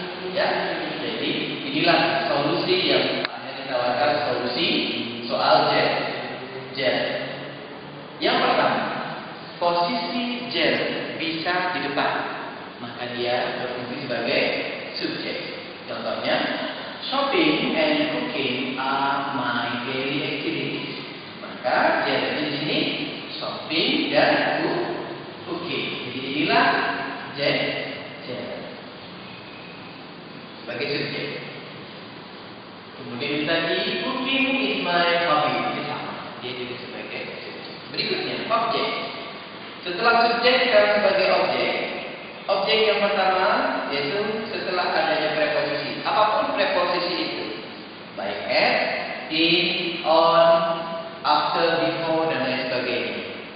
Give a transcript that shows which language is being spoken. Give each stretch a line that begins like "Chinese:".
Indonesian: Ya, jadi inilah solusi yang hanya ditawarkan, solusi soal gerund. Yang pertama, posisi gerund bisa di depan, maka dia berfungsi sebagai subjek. Contohnya,
English: shopping and cooking are my daily activities.
Indonesian: Maka gerundnya di sini shopping dan cooking. Jadi inilah gerund sebagai subjek. Kemudian tadi
English: cooking is my hobby.
Indonesian: Ini sama, dia juga sebagai subjek. Berikutnya objek. Setelah subjek sekarang sebagai objek. Objek yang pertama yaitu setelah adanya preposisi. Apapun preposisi itu, baik at, in, on, after, before, dan lain sebagainya.